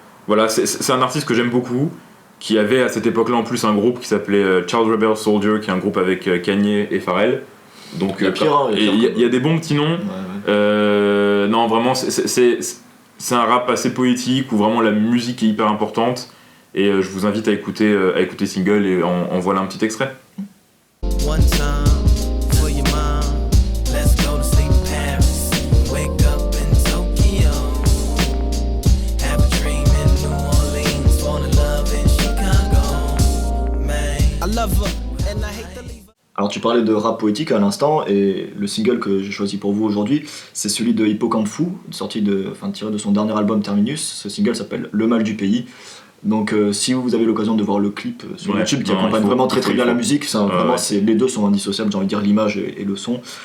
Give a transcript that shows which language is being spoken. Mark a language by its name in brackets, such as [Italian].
[French] voilà, c'est un artiste que j'aime beaucoup, qui avait à cette époque-là en plus un groupe qui s'appelait Child Rebel Soldier, qui est un groupe avec Kanye et Pharrell. Donc il y a des bons petits noms. Non, vraiment, c'est un rap assez poétique où vraiment la musique est hyper importante. Et je vous invite à écouter Single et en voilà un petit extrait. [English] One time for your mom, let's go to sleep in Paris, wake up in Tokyo, have a dream in New Orleans, fall in love in Chicago, man, I love her and I hate to leave her. [French] Alors tu parlais de rap poétique à l'instant, et le single que j'ai choisi pour vous aujourd'hui, c'est celui de Hippocampe Fou, tiré de son dernier album Terminus. Ce single s'appelle Le Mal du Pays. Donc si vous avez l'occasion de voir le clip sur YouTube qui accompagne vraiment très bien la musique, les deux sont indissociables, j'ai envie de dire, l'image et le son.